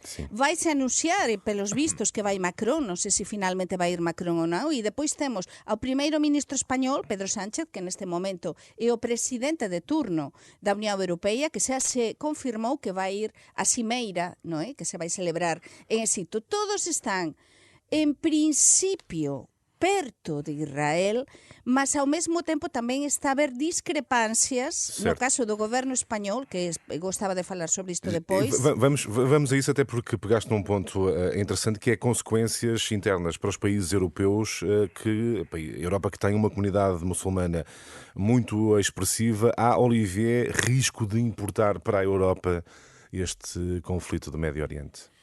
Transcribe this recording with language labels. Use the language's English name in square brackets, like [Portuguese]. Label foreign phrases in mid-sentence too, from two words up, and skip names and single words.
[Galician] Vai-se anunciar, pelos vistos, que vai Macron, non sei se finalmente vai ir Macron ou non, e depois temos ao primeiro-ministro español, Pedro Sánchez, que neste momento é o presidente de turno da Unión Europea, que xa se confirmou que vai ir a cimeira, non é? Que se vai celebrar en Egipto. Todos están, en principio, perto de Israel, mas ao mesmo tempo tamén está a haber discrepáncias no caso do governo español, que gostaba de falar sobre isto depois. [Portuguese] Vamos a isso, até porque pegaste num ponto interessante, que é consequências internas para os países europeus, que a Europa que tem uma comunidade muçulmana muito expressiva. Há, Olivier, risco de importar para a Europa este conflito do Médio Oriente?